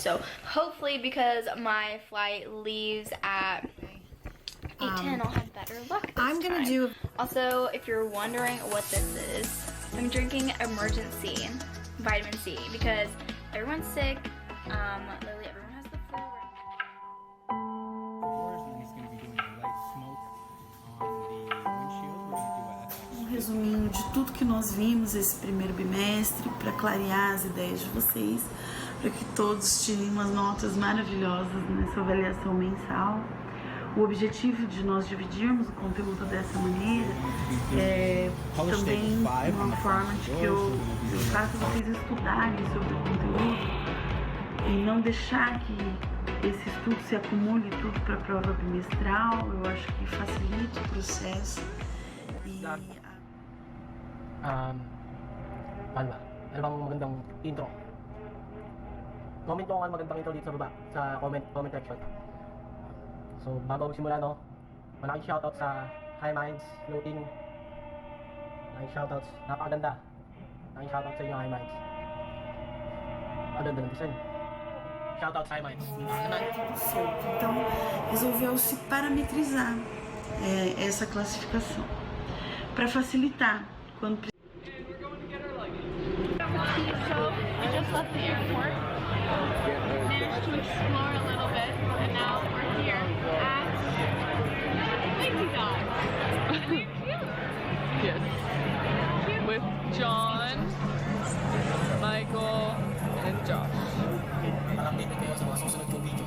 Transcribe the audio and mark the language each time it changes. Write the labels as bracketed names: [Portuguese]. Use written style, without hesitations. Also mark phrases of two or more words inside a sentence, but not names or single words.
[English] So hopefully, because my flight leaves at 8:10, I'll have better luck this I'm gonna time. Also, if you're wondering what this is, I'm drinking emergency vitamin C because everyone's sick. Literally everyone has the flu right [Portuguese] resuminho de tudo que nós vimos esse primeiro bimestre, para clarear as ideias de vocês, para que todos tirem umas notas maravilhosas nessa avaliação mensal. O objetivo de nós dividirmos o conteúdo dessa maneira é também uma forma de que eu faça vocês estudarem sobre o conteúdo e não deixar que esse estudo se acumule tudo para a prova bimestral. Eu acho que facilita o processo. E... Alba. [Filipino] Ano bang magandang intro? Comment mo kung ano magandang intro dito sa baba, sa [English] comment section. [Filipino] So, bago simula, no, malaking shoutout sa High Minds, Floating. Malaking shoutouts, napakaganda. Malaking shoutout sa inyo, High Minds. Maganda ng design. Shoutouts, High Minds. [Portuguese] Então, resolveu-se parametrizar essa classificação para facilitar quando [English] So, we just left the airport, managed to explore a little bit, and now we're here at Mickey Dog. Yes. With John, Michael, and Josh. [Filipino] Update kayo sa mga susunod kong videos.